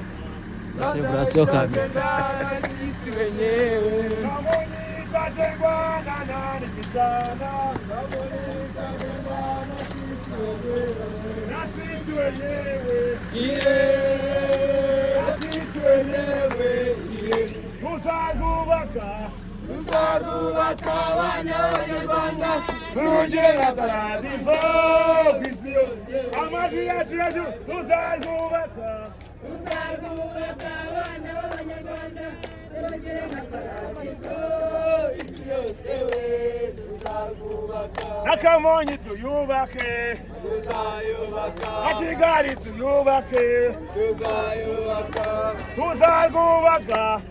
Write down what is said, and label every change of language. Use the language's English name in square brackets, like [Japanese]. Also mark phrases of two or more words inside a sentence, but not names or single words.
[Swahili] Celebration kabisa. Sisi wenyewe. Kamonyi itajengwa na nani vijana, Kamonyi itajengwa na sisi wenyewe. Na sisi wenyewe, na sisi wenyewe, [Kinyarwanda] tuzarwubaka abana b'Abanyarwanda, tugera paradizo ku isi yose. Amajwi yacu hejuru, tuzarwubaka abana b'Abanyarwanda, tugera paradizo isi yose we, tuzarwubaka na Kamonyi tuyubake, tuzayubaka na Kigali tuyubake, tuzayubaka, tuzarwubaka